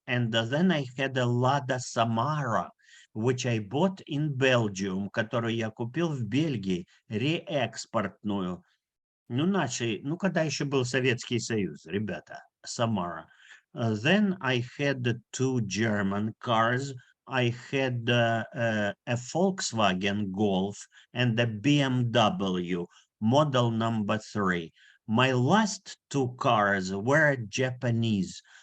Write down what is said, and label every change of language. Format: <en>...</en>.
<en>And then I had a Lada Samara, which I bought in Belgium,</en> <ru>которую я купил в Бельгии, реэкспортную. Ну, когда еще был Советский Союз, ребята, Samara.</ru> <en>Then I had two German cars. I had a Volkswagen Golf and a BMW, model number 3. My last two cars were Japanese.</en>